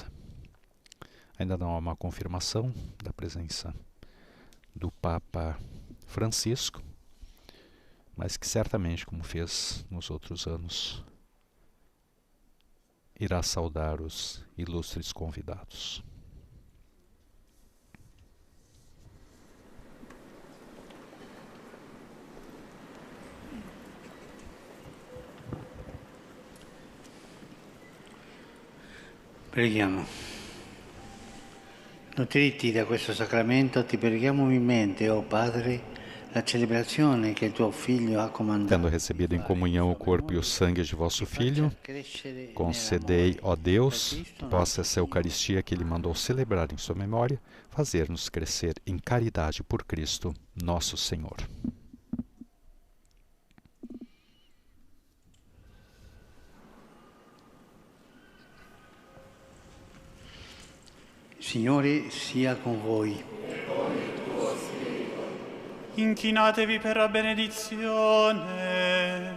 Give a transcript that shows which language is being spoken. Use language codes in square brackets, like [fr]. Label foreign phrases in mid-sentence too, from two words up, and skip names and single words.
[pt] Ainda não há uma confirmação da presença do Papa Francisco, mas que certamente, como fez nos outros anos, irá saudar os ilustres convidados. [it] Preghiamo. Nutriti da questo sacramento, ti preghiamo umilmente, ó Padre, la celebrazione che tuo Figlio ha comandato. [pt] Tendo recebido em comunhão o corpo e o sangue de vosso Filho, concedei, ó Deus, que possa essa Eucaristia que Ele mandou celebrar em sua memória, fazer-nos crescer em caridade por Cristo, nosso Senhor. [it] Signore sia con voi. Inchinatevi per la benedizione.